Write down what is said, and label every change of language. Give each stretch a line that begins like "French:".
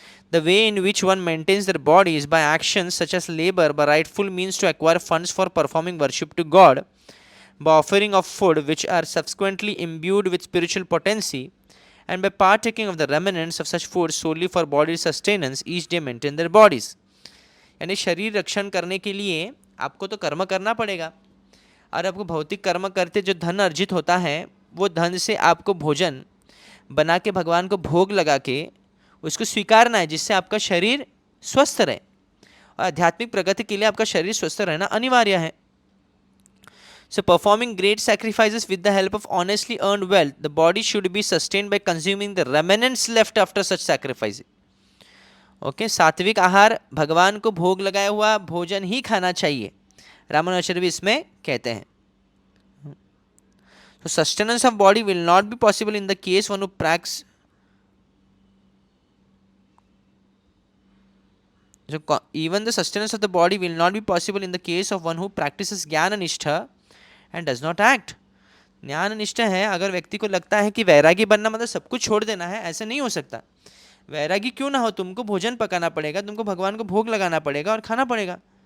English: The way in which one maintains their body is by actions such as labor, by rightful means to acquire funds for performing worship to God, by offering of food which are subsequently imbued with spiritual potency, and by partaking of the remnants of such food solely for body sustenance, each day maintain their bodies.
Hindi: यानी शरीर रक्षण करने के लिए आपको तो कर्म करना पड़ेगा, और आपको भौतिक कर्म करते जो धन अर्जित होता है, वो धन से आपको भोजन बना के भगवान को भोग लगा के उसको स्वीकारना है, जिससे आपका शरीर स्वस्थ रहे। और आध्यात्मिक प्रगति के लिए आपका शरीर स्वस्थ रहना अनिवार्य है।
English: So performing great sacrifices with the help of honestly earned wealth, the body should be sustained by consuming the remnants left after such sacrifice.
Hindi: Okay, सात्विक आहार, भगवान को भोग लगाया हुआ भोजन ही खाना चाहिए, रामानुजाचार्य भी इसमें कहते हैं।
English: So sustenance of body will not be possible in the case one who practices. So even the sustenance of the body will not be possible in the case of one who practices gyan nishtha and does not act.
Hindi: ज्ञान निष्ठा है, अगर व्यक्ति को लगता है कि वैरागी बनना मतलब सब कुछ छोड़ देना है, ऐसा नहीं हो सकता। वैरागी क्यों ना हो, तुमको भोजन पकाना पड़ेगा, तुमको भगवान को भोग लगाना पड़ेगा और खाना पड़ेगा।